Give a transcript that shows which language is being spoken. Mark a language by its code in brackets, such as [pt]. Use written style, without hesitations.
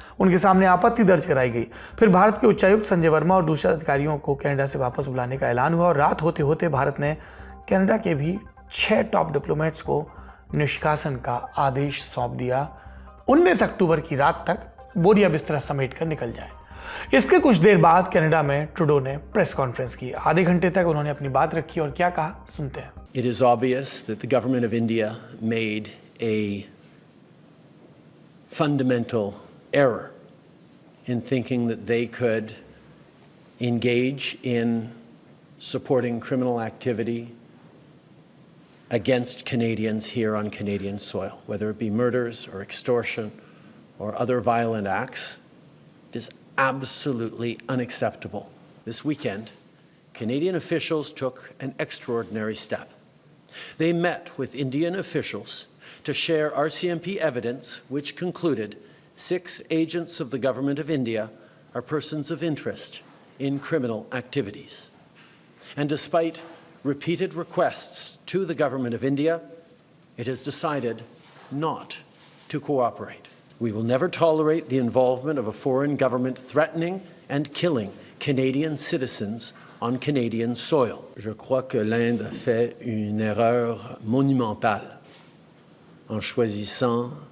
[hi] उनके सामने आपत्ति दर्ज कराई गई। फिर भारत के उच्चायुक्त संजय वर्मा और दूसरे अधिकारियों को कनाडा से वापस बुलाने का ऐलान हुआ और रात होते होते भारत ने कनाडा के भी 6 टॉप डिप्लोमेट्स को निष्कासन का आदेश सौंप दिया। 19 अक्टूबर की रात तक बोरिया बिस्तरा समेट कर निकल जाएं। इसके कुछ देर बाद कनाडा में ट्रूडो ने प्रेस कॉन्फ्रेंस की। आधे घंटे तक उन्होंने अपनी बात रखी और क्या कहा, सुनते हैं। [en] It is obvious that the government of India made a fundamental error in thinking that they could engage in supporting criminal activity against Canadians here on Canadian soil, whether it be murders or extortion or other violent acts. It is absolutely unacceptable. This weekend, Canadian officials took an extraordinary step. They met with Indian officials to share RCMP evidence which concluded 6 agents of the Government of India are persons of interest in criminal activities. And despite repeated requests to the Government of India, it has decided not to cooperate. We will never tolerate the involvement of a foreign government threatening and killing Canadian citizens on Canadian soil. [fr] Je crois que l'Inde a fait une erreur monumentale en choisissant